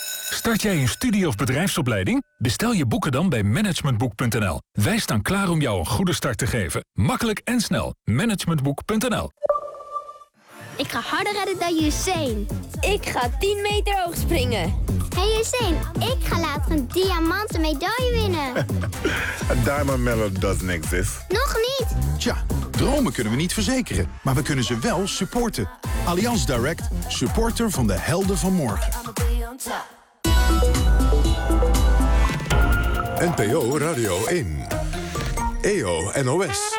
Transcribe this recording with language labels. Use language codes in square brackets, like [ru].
[nl] Start jij een studie- of bedrijfsopleiding? Bestel je boeken dan bij managementboek.nl. Wij staan klaar om jou een goede start te geven. Makkelijk en snel. Managementboek.nl. Ik ga harder redden dan Usain. Ik ga 10 meter hoog springen. Hey Usain, ik ga later een diamanten medaille winnen. [en] A diamond medal doesn't exist. [nl] Nog niet. Tja, dromen kunnen we niet verzekeren, maar we kunnen ze wel supporten. Allianz Direct, supporter van de helden van morgen. NPO Radio 1. EO NOS.